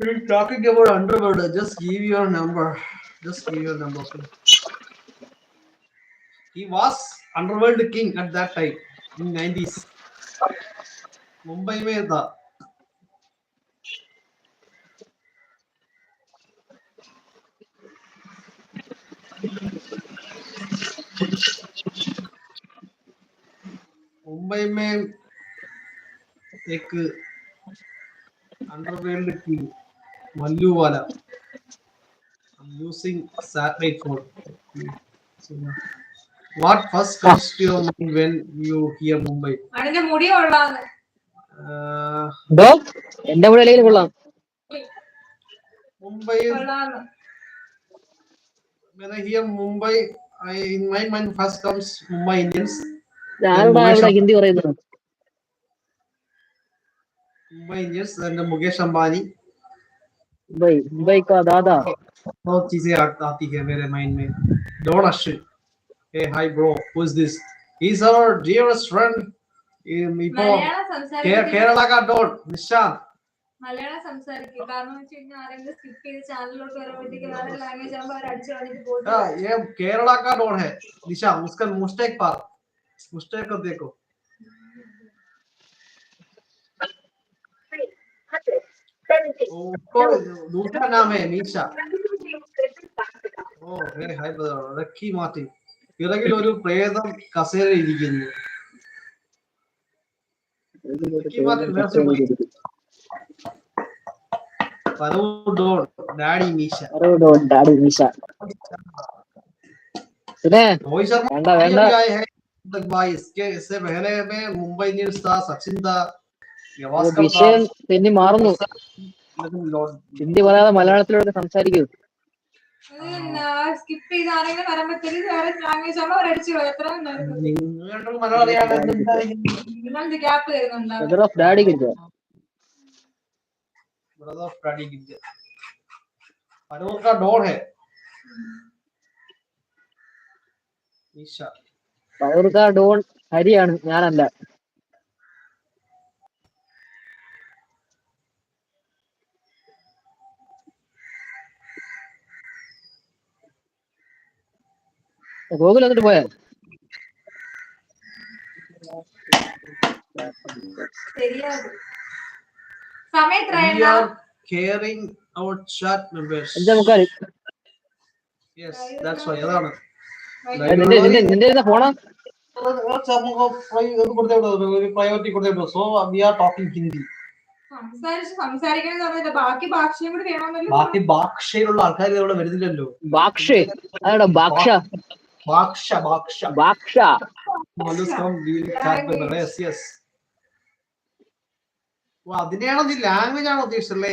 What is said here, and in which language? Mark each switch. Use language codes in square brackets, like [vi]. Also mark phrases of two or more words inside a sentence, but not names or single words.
[en] talking about underworld, just give your number. Just give your number. Okay? He was underworld king at that time in 90s. [hi] मुंबई में था. मुंबई में एक [en] underworld king [hi] मल्लू वाला. [en] I'm using satellite phone. So, what first comes to your mind when you hear Mumbai? [ml] അതിന്റെ മുടി കൊള്ളാന്ന്. എന്റെ മുടി കൊള്ളാം. [en] Mumbai. When I hear Mumbai, in my mind first comes Mumbai Indians. [ml] ഹിന്ദി പറയുന്നത്. [en] Mumbai Indians and Mukesh Ambani. [hi] मुंबई का दादा. बहुत चीजें आती है मेरे माइंड में. [en] Don Ashwin. Hey, hi bro. Who's this? He's our dearest friend. Kerala का Don Nishant. [ml] മലയാളം സംസാരിക്കും. കാരണം വെച്ച് കഴിഞ്ഞാൽ ആരെങ്കിലും സ്കിപ്പ് ചെയ്ത് ചാനലിലോട്ട് വരുമ്പോഴത്തേക്ക് വേറെ ലാംഗ്വേജ് ആകുമ്പോൾ അവർ അടിച്ചു കളഞ്ഞിട്ട് പോകും. [hi] ये केरला का डॉन है निशा. उसका मुस्टैक पार. मुस्टैक को देखो. दूसरा नाम है निशा. [ml] ഓ [en] hi brother. [ml] റക്കി മാർട്ടിൻ. പിറകിൽ ഒരു പ്രേതം കസേരയിൽ ഇരിക്കുന്നു. ഡാഡി മീശ. [hi] इससे पहले में मुंबई इंडियंस था, सचिन था, [ml] വിഷയം തെന്നി മാറുന്നു. ഹിന്ദി പറയാതെ മലയാളത്തിലൂടെ സംസാരിക്കൂ. സ്കിപ്പ് ചെയ്ത് ആരെങ്കിലും വരുമ്പോഴത്തേക്ക് വേറെ ലാംഗ്വേജ് ആകുമ്പോൾ അവർ അടിച്ചു കളയും. എത്ര ഗ്യാപ്പ് തരുന്നുണ്ടോ? ഡാഡി കിട്ടുക. [hi] डॉन है [ml] പഴൂർക്കാർ ഡോൺ ഹരിയാണ്, ഞാനല്ല. ഗോകുൽ എന്നിട്ട് പോയാ? [en] caring our chat members. Yes, that's why. [ml] നിന്റെ ഫോണാ? priority കൊടുത്തേട്ടോ. [en] So we are talking Hindi. [ml] ബാക്കി ഭാഷയും കൂടി വേണമെന്നല്ലോ. ബാക്കി ഭാഷയിലുള്ള ആൾക്കാർ ഇവിടെ വരുന്നില്ലല്ലോ. ഭാക്ഷ അതാണോ? ഭാക്ഷ ഭാക്ഷ ഭാക്ഷ ഭാക്ഷ. അതിനെയാണോ നീ ലാംഗ്വേജ് ആണോ ഉദ്ദേശിച്ചല്ലേ?